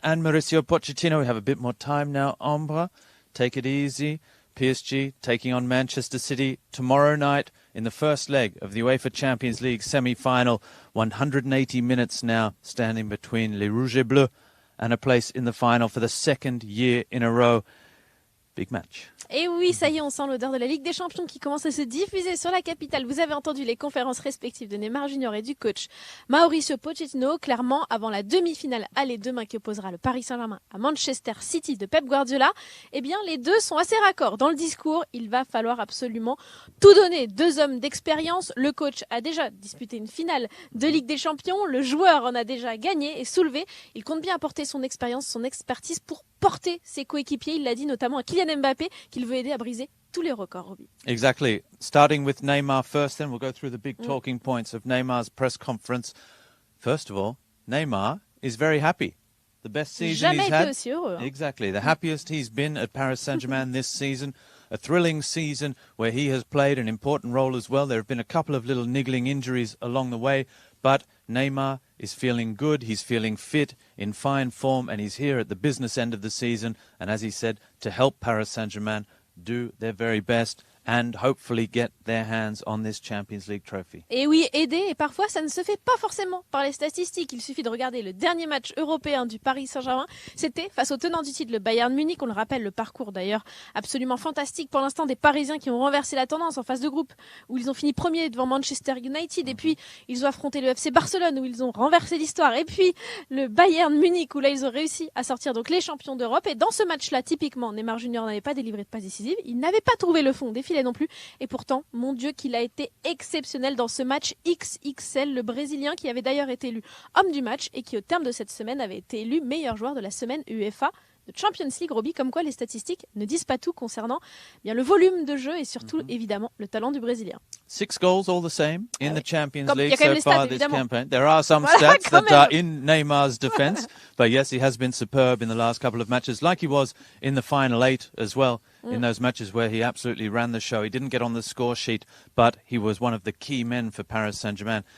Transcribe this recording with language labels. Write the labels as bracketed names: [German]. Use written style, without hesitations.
[English] and Mauricio Pochettino. We have a bit more time now. Ambra, take it easy. PSG taking on Manchester City tomorrow night in the first leg of the UEFA Champions League semi-final. 180 minutes now standing between Les Rouges et Bleus and a place in the final for the second year in a row. Big match. [French] Et oui, ça y est, on sent l'odeur de la Ligue des Champions qui commence à se diffuser sur la capitale. Vous avez entendu les conférences respectives de Neymar Jr et du coach Mauricio Pochettino. Clairement, avant la demi-finale aller demain qui opposera le Paris Saint Germain à Manchester City de Pep Guardiola, eh bien, les deux sont assez raccords. Dans le discours, il va falloir absolument tout donner. Deux hommes d'expérience. Le coach a déjà disputé une finale de Ligue des Champions. Le joueur en a déjà gagné et soulevé. Il compte bien apporter son expérience, son expertise pour porter ses coéquipiers. Il l'a dit notamment à Kylian Mbappé qu'il veut aider à briser tous les records, Robbie. [English] Exactly. Starting with Neymar first, then we'll go through the big talking points of Neymar's press conference. First of all, Neymar is very happy. The best season [French] Jamais [English] he's [French] été [English] had. [French] aussi heureux. [English] Exactly. The happiest he's been at Paris Saint Germain this season. A thrilling season where he has played an important role as well. There have been a couple of little niggling injuries along the way, but Neymar is feeling good, he's feeling fit, in fine form, and he's here at the business end of the season, and as he said, to help Paris Saint Germain do their very best and hopefully get their hands on this Champions League trophy. [French] Et oui, aider, et parfois ça ne se fait pas forcément par les statistiques. Il suffit de regarder le dernier match européen du Paris Saint-Germain. C'était face au tenant du titre, le Bayern Munich. On le rappelle, le parcours d'ailleurs absolument fantastique pour l'instant des Parisiens qui ont renversé la tendance en phase de groupe, où ils ont fini premier devant Manchester United. Et puis, ils ont affronté le FC Barcelone, où ils ont renversé l'histoire. Et puis, le Bayern Munich, où là, ils ont réussi à sortir donc les champions d'Europe. Et dans ce match-là, typiquement, Neymar Jr n'avait pas délivré de passe décisive. Il n'avait pas trouvé le fond, défilé non plus. Et pourtant, mon Dieu, qu'il a été exceptionnel dans ce match XXL. Le Brésilien qui avait d'ailleurs été élu homme du match et qui, au terme de cette semaine, avait été élu meilleur joueur de la semaine UEFA de Champions League. Robbie, comme quoi les statistiques ne disent pas tout concernant bien le volume de jeu et surtout, évidemment, le talent du Brésilien. [English] 6 goals all the same in the Champions League so far this campaign. There are some stats that are in Neymar's defense, but yes, he has been superb in the last couple of matches, like he was in the final 8 as well, in those matches where he absolutely ran the show. He didn't get on the score sheet, but he was one of the key men for Paris Saint Germain.